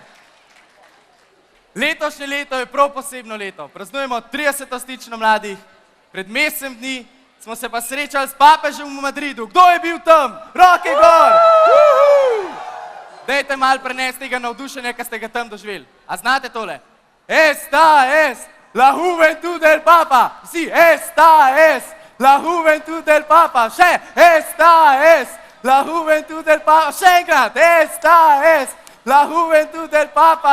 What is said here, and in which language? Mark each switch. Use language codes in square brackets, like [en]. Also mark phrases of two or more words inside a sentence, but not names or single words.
[sl] Letošnje leto je prav posebno leto. Praznujemo 30. Stično mladih. Pred mesecem dni smo se pa srečali s papežem v Madridu. Kdo je bil tam? Roke gor! Dajte malo prenesti tega navdušenja, ki ste ga tam doživeli. A znate tole? [es] Esta es la juventud del papa. Vsi, esta es la juventud del papa. Še, esta es la juventud del papa. [sl] Še enkrat, [es] esta es la juventud del papa.